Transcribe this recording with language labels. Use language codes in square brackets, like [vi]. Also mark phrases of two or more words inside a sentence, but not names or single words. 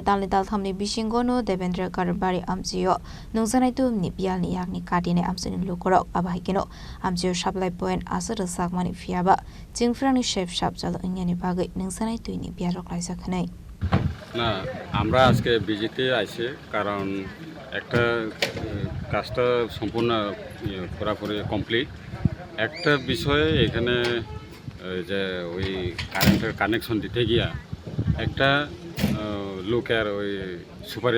[trp] Dal Thamni Bishingono Devendra Karbari Amzio Nungzanaitu Nipiani Yakni Kadine Amsin Lukorok Abahikino Amzio Shaplai Point Asar Sakmani Fiaba Jingfrani Chef Shapjal Inyani Bagi Nungzanaitu Nipiarok Laisakane [bn] না আমরা আজকে বিজিতে আইছি কারণ একটা কাজটা সম্পূর্ণ পুরোপুরি কমপ্লিট একটা বিষয়ে এখানে যে ওই কারেন্টের কানেকশন দিতে গিয়া একটা লোকের ওই সুপারি